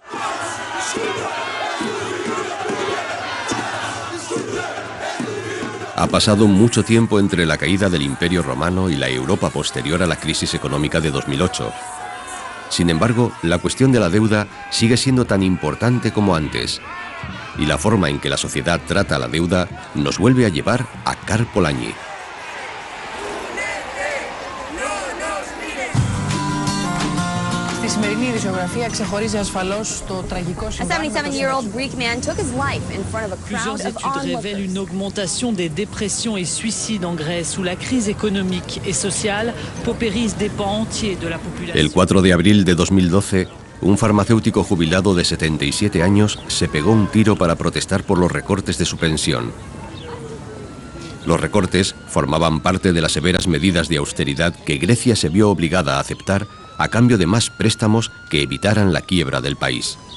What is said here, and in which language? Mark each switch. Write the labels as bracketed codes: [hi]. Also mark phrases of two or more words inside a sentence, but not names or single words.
[es] Ha pasado mucho tiempo entre la caída del Imperio Romano y la Europa posterior a la crisis económica de 2008. Sin embargo, la cuestión de la deuda sigue siendo tan importante como antes. Y la forma en que la sociedad trata la deuda nos vuelve a llevar a Karl Polanyi. [el] Στη σημερινή ειδησιογραφία ξεχωρίζει ασφαλώς το τραγικό συμβάν. [en] A 77-year-old Greek man took his life in front of a crowd of onlookers. [fr] Plusieurs études révèlent une augmentation des dépressions et suicides en Grèce, où la crise économique et sociale paupérise des pans entiers de la population. [es] El 4 de abril de 2012, un farmacéutico jubilado de 77 años se pegó un tiro para protestar por los recortes de su pensión. Los recortes formaban parte de las severas medidas de austeridad que Grecia se vio obligada a aceptar a cambio de más préstamos que evitaran la quiebra del país.